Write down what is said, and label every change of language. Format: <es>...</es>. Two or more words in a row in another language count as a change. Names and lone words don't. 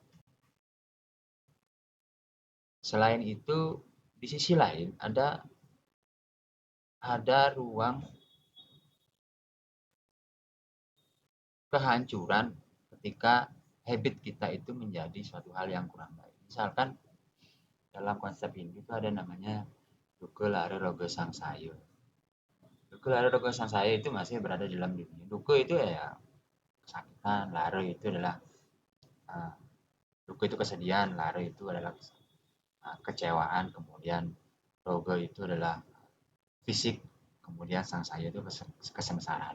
<id>Selain itu, di sisi lain ada ruang kehancuran ketika habit kita itu menjadi suatu hal yang kurang baik. Misalkan dalam konsep ini itu ada namanya</id> <sa>dukkha lara roga sangsaya. Dukkha lara roga sangsaya</sa> <id>itu masih berada dalam dunia. Dukkha itu ya kesakitan, lara itu adalah uh, dukkha itu kesedihan, lara itu adalah kecewaan, kemudian roga itu adalah fisik, kemudian sangsaya itu kesengsaraan.</id>